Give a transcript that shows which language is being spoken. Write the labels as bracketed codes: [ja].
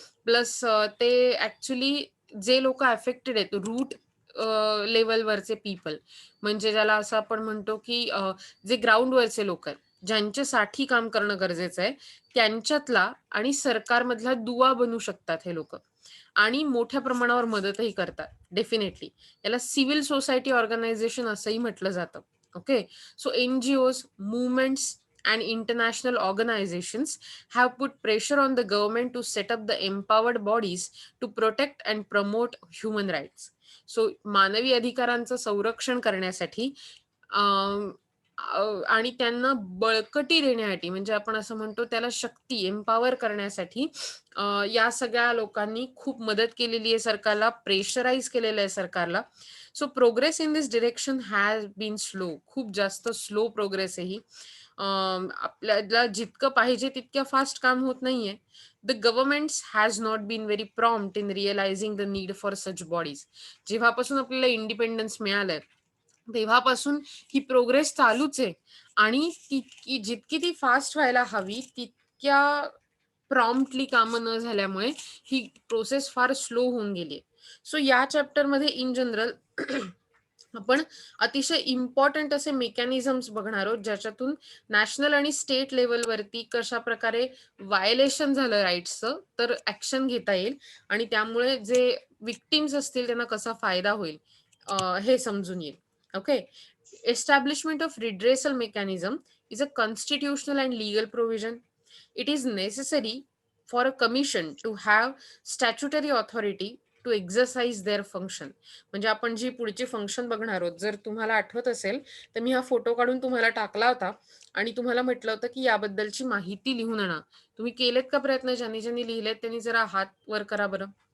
[mr] Plus ते actually जे लोकं अफेक्टेड आहेत, रूट लेव्हलवरचे पीपल, म्हणजे ज्याला असं आपण म्हणतो की जे ग्राउंडवरचे लोक आहेत, ज्यांच्यासाठी काम करणं गरजेचं आहे, त्यांच्यातला आणि सरकारमधला दुवा बनू शकतात हे लोक आणि मोठ्या प्रमाणावर मदतही करतात. डेफिनेटली याला सिव्हिल सोसायटी ऑर्गनायझेशन असंही म्हटलं जातं. Okay. [en] So NGOs, movements and international organizations have put pressure on the government to set up the empowered bodies to protect and promote human rights. [mr] So मानवी अधिकारांचं संरक्षण करण्यासाठी आणि त्यांना बळकटी देण्यासाठी, म्हणजे आपण असं म्हणतो त्याला शक्ती, एम्पॉवर करण्यासाठी या सगळ्या लोकांनी खूप मदत केलेली आहे सरकारला, प्रेशराईज केलेलं आहे सरकारला. [en] So progress in this direction has been slow. [mr] खूप जास्त स्लो प्रोग्रेस आहे ही. आपल्याला जितकं पाहिजे तितक्या फास्ट काम होत नाहीये. [en] The governments has not been very prompt in realising the need for such bodies. [mr] जेव्हापासून आपल्याला इंडिपेंडन्स मिळालंय तेव्हापासून ही प्रोग्रेस चालूच आहे आणि जितकी ती फास्ट व्हायला हवी तितक्या प्रॉम्प्टली कामं न झाल्यामुळे ही प्रोसेस फार स्लो होऊन गेली. सो या चॅप्टरमध्ये इन जनरल आपण अतिशय इम्पॉर्टंट असे मेकॅनिझम्स बघणार आहोत, ज्याच्यातून नॅशनल आणि स्टेट लेवलवरती कशा प्रकारे व्हायलेशन झालं राईट्सचं तर ऍक्शन घेता येईल आणि त्यामुळे जे विक्टिम्स असतील त्यांना कसा फायदा होईल हे समजून येईल. Okay. [en] Establishment of redressal mechanism is a constitutional and legal provision. It is necessary for a commission to have statutory authority to exercise their function. [mr] म्हणजे आपण जी पुढची फंक्शन बघणार आहोत, जर तुम्हाला आठवत असेल तर मी हा फोटो काढून तुम्हाला टाकला होता आणि तुम्हाला म्हटलं होतं की याबद्दलची माहिती लिहून आणा. तुम्ही केलेत का प्रयत्न? ज्यांनी ज्यांनी लिहिलेत त्यांनी जरा हात वर करा बरं.